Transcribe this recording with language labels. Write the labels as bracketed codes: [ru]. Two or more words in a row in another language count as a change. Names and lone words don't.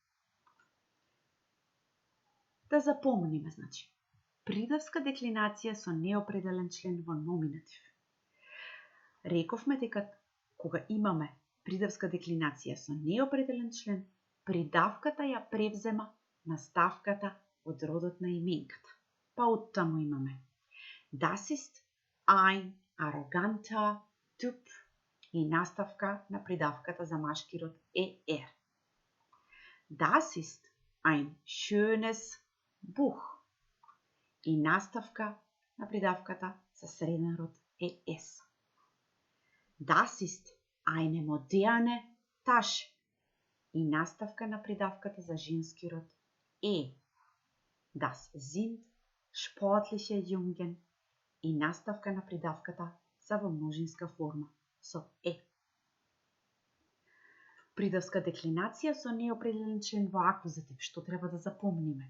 [mk] Да запомниме, значи, придавска деклинација со неопределен член во номинатив. Рековме дека кога имаме придавска деклинација со неопределен член, придавката ја превзема наставката од родот на именката. Па оттаму имаме [de] Das ist ein arroganter Typ [mk] и наставка на придавката за машки род er. [de] Das ist ein schönes Buch [mk] и наставка на придавката за среден род es. [de] Das ist eine moderne Tasche [mk] и наставка на придавката за женски род [de] Das sind sportliche Jungen [mk] и наставка на придавката за во множинска форма со Придавска деклинација со неопределен член во акузатив, што треба да запомниме?